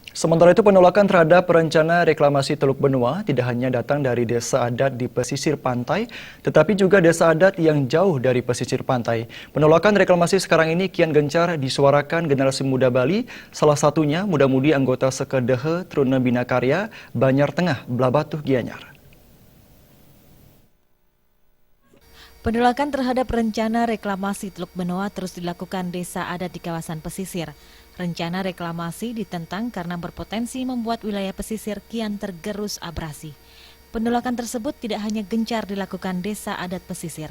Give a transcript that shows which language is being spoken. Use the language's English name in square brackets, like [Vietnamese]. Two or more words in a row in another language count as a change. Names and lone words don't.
[Indonesian] Sementara itu penolakan terhadap rencana reklamasi Teluk Benoa tidak hanya datang dari desa adat di pesisir pantai, tetapi juga desa adat yang jauh dari pesisir pantai. Penolakan reklamasi sekarang ini kian gencar disuarakan generasi muda Bali, salah satunya muda-mudi anggota Sekedehe Truna Bina Karya, Banjar Tengah, Blabatuh, Gianyar. Penolakan terhadap rencana reklamasi Teluk Benoa terus dilakukan desa adat di kawasan pesisir. Rencana reklamasi ditentang karena berpotensi membuat wilayah pesisir kian tergerus abrasi. Penolakan tersebut tidak hanya gencar dilakukan desa adat pesisir.